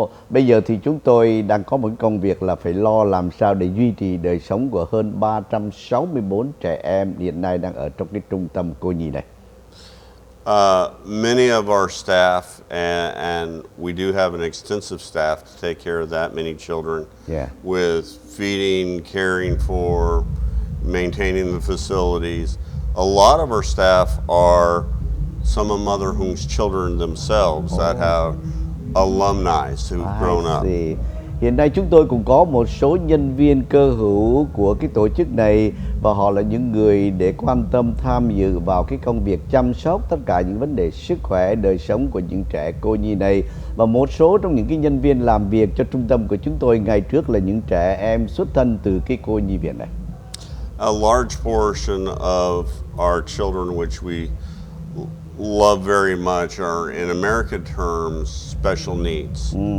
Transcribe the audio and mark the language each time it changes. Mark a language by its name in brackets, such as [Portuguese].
[Vietnamese] Bây giờ thì chúng tôi đang có một công việc là phải lo làm sao để duy trì đời sống của hơn 364 trẻ em hiện nay đang ở trong cái trung tâm cô nhi này. [English] Many of our staff, and we do have an extensive staff to take care of that many children, with feeding, caring for, maintaining the facilities. A lot of our staff are some of Mother Hương children themselves that have alumni who've grown up. [Vietnamese] Hiện nay chúng tôi cũng có một số nhân viên cơ hữu của cái tổ chức này và họ là những người để quan tâm tham dự vào cái công việc chăm sóc tất cả những vấn đề sức khỏe, đời sống của những trẻ cô nhi này. Và một số trong những cái nhân viên làm việc cho trung tâm của chúng tôi ngày trước là những trẻ em xuất thân từ cái cô nhi viện này. [English] A large portion of our children which we love very much are, in American terms, special needs.